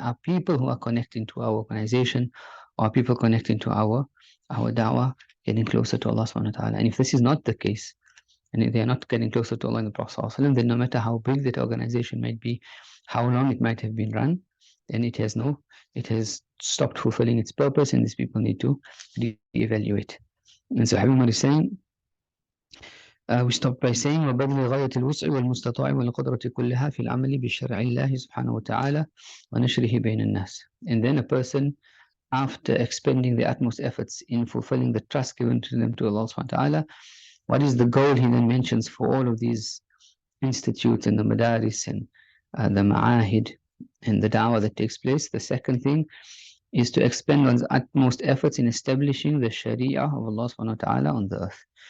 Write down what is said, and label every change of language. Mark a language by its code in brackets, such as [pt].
[en] And are people who are connecting to our organization or people connecting to our da'wah getting closer to Allah subhanahu wa ta'ala? And if this is not the case, and if they are not getting closer to Allah and the Prophet ﷺ, then no matter how big that organization might be, how long it might have been run, then it has stopped fulfilling its purpose, and these people need to evaluate. And so Habib Umar is saying, we stop by saying [ar] وَبَذْلِ غَايَةِ الْوُسْعِ وَالْمُسْتَطَاعِ وَالْقُدْرَةِ كُلِّهَا فِي الْعَمَلِ بِشَرْعِ اللَّهِ سُبْحَانَهُ وَتَعَالَى وَنَشْرِهِ بَيْنَ النَّاسِ. [en] And then a person, after expending the utmost efforts in fulfilling the trust given to them to Allah subhanahu wa ta'ala, what is the goal he then mentions for all of these institutes and the madaris and the ma'ahid and the da'wah that takes place? The second thing is to expend one's utmost efforts in establishing the sharia of Allah subhanahu wa ta'ala on the earth.